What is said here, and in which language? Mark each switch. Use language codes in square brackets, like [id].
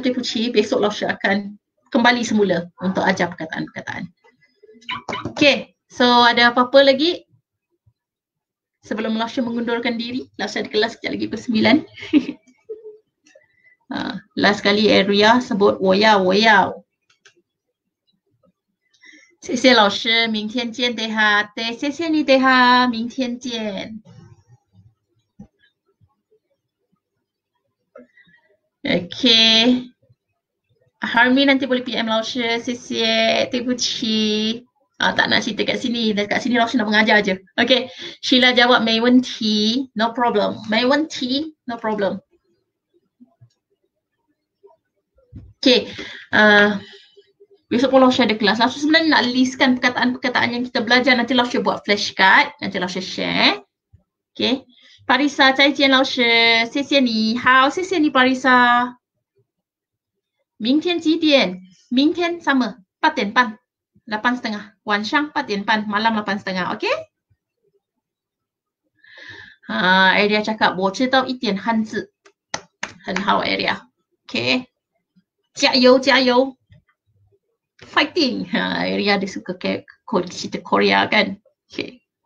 [ms] Tui Puci, besok Laksha akan kembali semula untuk ajar perkataan-perkataan. Okay, so ada apa-apa lagi? sebelum Lausha mengundurkan diri. Lausha di kelas sekejap lagi pukul 9. Last kali Area sebut [zh] 我要我要。谢谢老师，明天见的哈，对，谢谢你的哈，明天见。 [en] Okay. [ms] Harmi nanti boleh PM Lausha, [zh] 谢谢，对不起。 [ms] tak nak cerita kat sini. Dekat sini Lausha nak mengajar je. Okay. Sheila jawab [zh] 没问题 [en] no problem. [zh] 没问题 [en] no problem. [ms] Okay. Besok pun Lausha ada kelas. Lausha sebenarnya nak listkan perkataan-perkataan yang kita belajar. Nanti Lausha buat flashcard. Nanti Lausha share. Okay. [zh] Parisa, 再见老师，谢谢你。好，谢谢你 Parisa。明天几点？明天 [ms] sama 8点半 8:30 [zh] 晚上8点半 [ms] malam 8:30 OK Area cakap [zh] 我知道一点汉字很好 [ms] Area OK [zh] 加油加油 [ms] fighting Area dia suka cerita Korea kan OK